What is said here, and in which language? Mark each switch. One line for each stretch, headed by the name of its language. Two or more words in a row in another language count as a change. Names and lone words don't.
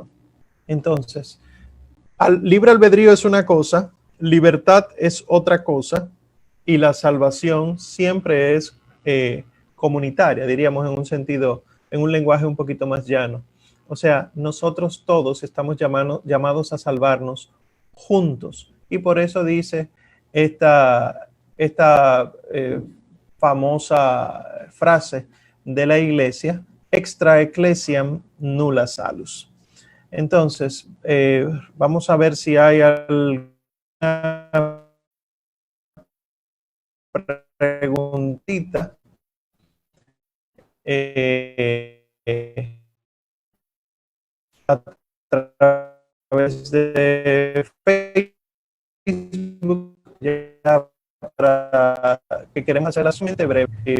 Spanish: Entonces, libre albedrío es una cosa, libertad es otra cosa, y la salvación siempre es comunitaria, diríamos en un sentido, en un lenguaje un poquito más llano. O sea, nosotros todos estamos llamados a salvarnos juntos. Y por eso dice esta famosa frase de la iglesia,
Latin: extra ecclesiam nulla salus.
Spanish: Entonces, vamos a ver si hay alguna preguntita. A través de Facebook, ya para que queremos hacer la siguiente breve.